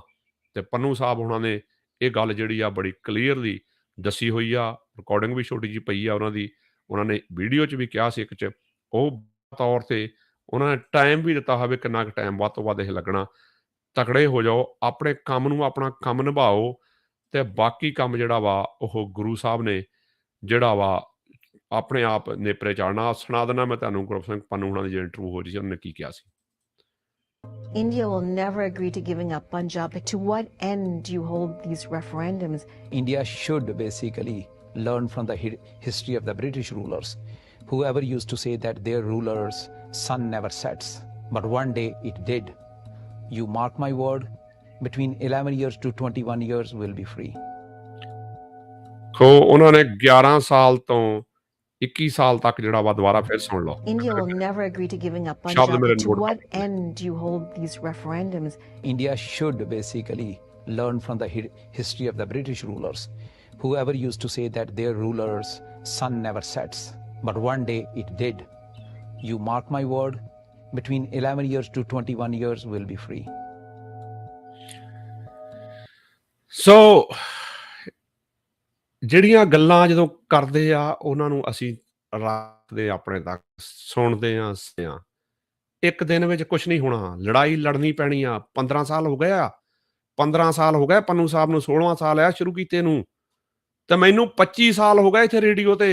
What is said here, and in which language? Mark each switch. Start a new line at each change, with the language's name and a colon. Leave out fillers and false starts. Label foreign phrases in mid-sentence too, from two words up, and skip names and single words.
Punjabi: ਤੇ ਪੰਨੂ ਸਾਹਿਬ ਉਹਨਾਂ ਨੇ ਇਹ ਗੱਲ ਜਿਹੜੀ ਆ ਬੜੀ ਕਲੀਅਰਲੀ ਦੱਸੀ ਹੋਈ ਆ, ਰਿਕਾਰਡਿੰਗ ਵੀ ਛੋਟੀ ਜਿਹੀ ਪਈ ਆ ਉਹਨਾਂ ਦੀ, ਉਹਨਾਂ ਨੇ ਵੀਡੀਓ 'ਚ ਵੀ ਕਿਹਾ ਸੀ ਇੱਕ 'ਚ, ਉਹ ਤੌਰ 'ਤੇ ਉਹਨਾਂ ਨੇ ਟਾਈਮ ਵੀ ਦਿੱਤਾ ਹੋਵੇ ਕਿੰਨਾ ਕੁ ਟਾਈਮ ਵੱਧ ਤੋਂ ਵੱਧ ਇਹ ਲੱਗਣਾ। ਤਕੜੇ ਹੋ ਜਾਓ, ਆਪਣੇ ਕੰਮ ਨੂੰ ਆਪਣਾ ਕੰਮ ਨਿਭਾਓ, ਤੇ ਬਾਕੀ ਕੰਮ ਜਿਹੜਾ ਵਾ ਉਹ ਗੁਰੂ ਸਾਹਿਬ ਨੇ ਜਿਹੜਾ ਵਾ ਆਪਣੇ ਆਪ ਨੇਪਰੇ ਚਾੜਨਾ। ਸੁਣਾ ਦਿੰਦਾ ਮੈਂ ਤੁਹਾਨੂੰ ਗੁਰਬਖਸ਼ ਸਿੰਘ ਪੰਨੂ ਹੁਣਾਂ ਦੀ ਜੋ ਇੰਟਰਵਿਊ ਹੋ ਰਹੀ ਸੀ, ਉਹਨਾਂ ਨੇ ਕੀ ਕਿਹਾ ਸੀ।
English: India will never agree to giving up Punjab. To what end do you hold these referendums? India should basically learn from the history of the British rulers. Whoever used to say that their ruler's sun never sets, but one day it did. You mark my word, between 11 years to 21 years will be free.
Punjabi: ਸੋ ਉਹਨਾਂ ਨੇ 11 ਸਾਲ ਤੋਂ 21 ਸਾਲ ਤੱਕ ਜਿਹੜਾ ਵਾ ਦੁਬਾਰਾ ਫਿਰ ਸੁਣ ਲਓ।
English: India will never agree to giving up ਸ਼ਬਦ Punjab. ਮੇਰੇ To ਨੋਟ what end do you hold these referendums? India should basically learn from the history of the British rulers. Whoever used to say that their ruler's sun never sets, but one day it did. You mark my word, between 11 years to 21 years will be free.
Punjabi: ਸੋ ਜਿਹੜੀਆਂ ਗੱਲਾਂ ਜਦੋਂ ਕਰਦੇ ਆ ਉਹਨਾਂ ਨੂੰ ਅਸੀਂ ਰੱਖਦੇ ਆਪਣੇ ਤੱਕ, ਸੁਣਦੇ ਹਾਂ। ਇੱਕ ਦਿਨ ਵਿੱਚ ਕੁਛ ਨਹੀਂ ਹੋਣਾ, ਲੜਾਈ ਲੜਨੀ ਪੈਣੀ ਆ। 15 ਸਾਲ ਹੋ ਗਏ ਆ, 15 ਸਾਲ ਹੋ ਗਏ ਪੰਨੂ ਸਾਹਿਬ ਨੂੰ, 16ਵਾਂ ਸਾਲ ਆ ਸ਼ੁਰੂ ਕੀਤੇ ਨੂੰ, ਤੇ ਮੈਨੂੰ 25 ਸਾਲ ਹੋ ਗਏ ਇੱਥੇ ਰੇਡੀਓ ਤੇ।